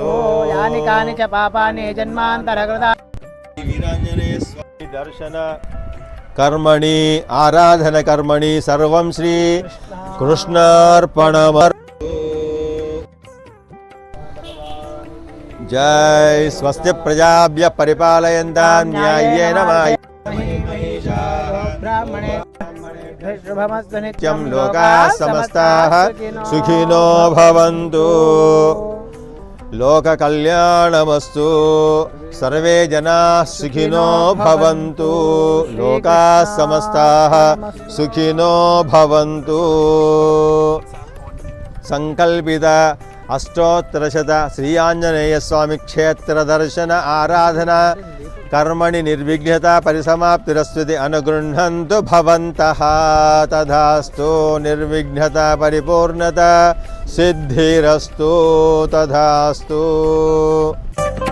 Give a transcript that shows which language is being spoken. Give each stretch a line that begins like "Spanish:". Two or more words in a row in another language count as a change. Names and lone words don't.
Sanskrit: యాని కాని చ పాపాని జన్మాంతరకృతా వీరాంజనేయ స్వామి దర్శన కర్మణి ఆరాధన కర్మణి సర్వం శ్రీ కృష్ణార్పణమస్తు. జై స్వస్తి ప్రజాభ్యః పరిపాలయంతాం న్యాయేన బ్రాహ్మణే శుభమస్తు నిత్యం లోకాః సమస్తాః సుఖినో భవంతు. లోక కళ్యాణమస్తు. సర్వే జనాః సుఖినో భవంతు. లోకాః సమస్తాః సుఖినో భవంతు. సంకల్పిత అష్టోత్తరశత శ్రీ ఆంజనేయ స్వామి క్షేత్ర దర్శన ఆరాధన कर्मणि निर्विघ्नता परिसमाप्तिरस्विति अनुगृह्णन्तु भवन्तः तथास्तु निर्विघ्नता परिपूर्णता सिद्धिरस्तु तथास्तु।